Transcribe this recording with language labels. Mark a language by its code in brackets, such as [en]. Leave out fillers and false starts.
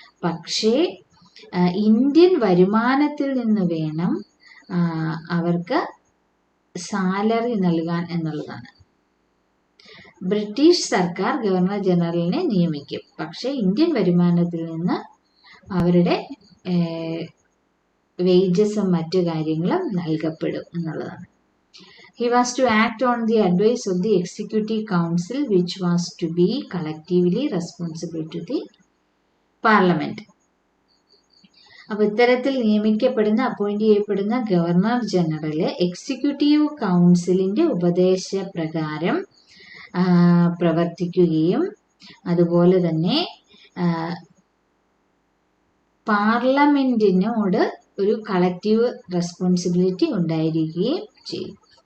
[ml] പക്ഷേ ഇന്ത്യൻ വരുമാനത്തിൽ നിന്ന് വേണം അവർക്ക് സാലറി നൽകാൻ എന്നുള്ളതാണ്. ബ്രിട്ടീഷ് സർക്കാർ ഗവർണർ ജനറലിനെ നിയമിക്കും, പക്ഷേ ഇന്ത്യൻ വരുമാനത്തിൽ നിന്ന് അവരുടെ വേജസും മറ്റു കാര്യങ്ങളും നൽകപ്പെടും എന്നുള്ളതാണ്. [en] He was to act on the advice of the Executive Council, which was to be collectively responsible to the Parliament. [ml] അപ്പോൾ ഇത്തരത്തിൽ നിയമിക്കപ്പെടുന്ന, അപ്പോയിന്റ് ചെയ്യപ്പെടുന്ന ഗവർണർ ജനറല് എക്സിക്യൂട്ടീവ് കൗൺസിലിന്റെ ഉപദേശപ്രകാരം പ്രവർത്തിക്കുകയും അതുപോലെ തന്നെ പാർലമെന്റിനോട് ഒരു കളക്റ്റീവ് റെസ്പോൺസിബിലിറ്റി ഉണ്ടായിരിക്കുകയും ചെയ്യും.